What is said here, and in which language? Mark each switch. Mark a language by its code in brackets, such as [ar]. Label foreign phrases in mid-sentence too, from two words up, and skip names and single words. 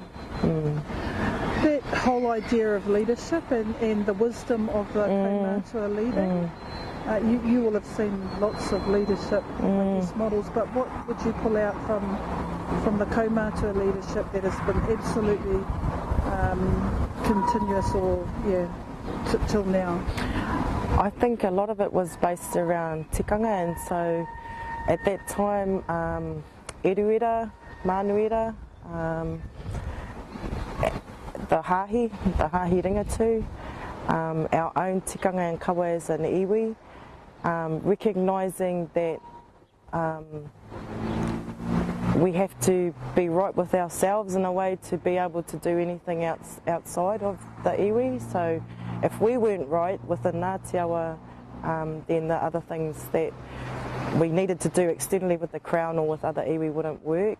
[en] That whole idea of leadership and the wisdom of the kaumātua leading, you will have seen lots of leadership models, but what would you pull out from the kaumātua leadership that has been absolutely continuous or till now? I think a lot of it was based around tikanga, and so at that time, [mi] eruera, manuera, the hāhi ringatu, [en] our own tikanga and kawa as an iwi, recognising that we have to be right with ourselves in a way to be able to do anything else outside of the iwi. So if we weren't right within Ngāti Awa, then the other things that we needed to do externally with the Crown or with other iwi wouldn't work.